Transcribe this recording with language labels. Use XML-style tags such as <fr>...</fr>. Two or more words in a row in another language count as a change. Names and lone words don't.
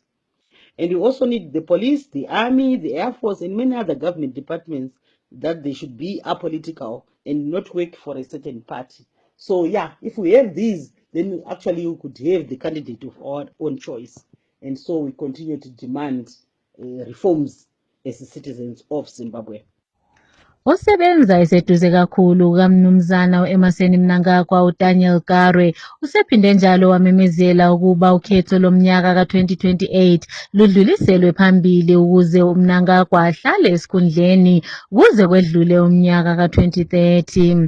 <en>And you also need the police, the army, the Air Force, and many other government departments that they should be apolitical and not work for a certain party. So yeah, if we have these, then actually we could have the candidate of our own choice. And so we continue to demand reforms as the citizens of Zimbabwe.</en> <nd>Osebenza eseduze kakhulu kaMnumzana u-Emmerson Mnangagwa uDaniel Garwe usephinde njalo wamemezela ukuba ukhetho lomnyaka ka-2028 ludluliselwe phambili ukuze uMnangagwa ahlale esikhundleni kuze kwedlule umnyaka ka-2030.</nd>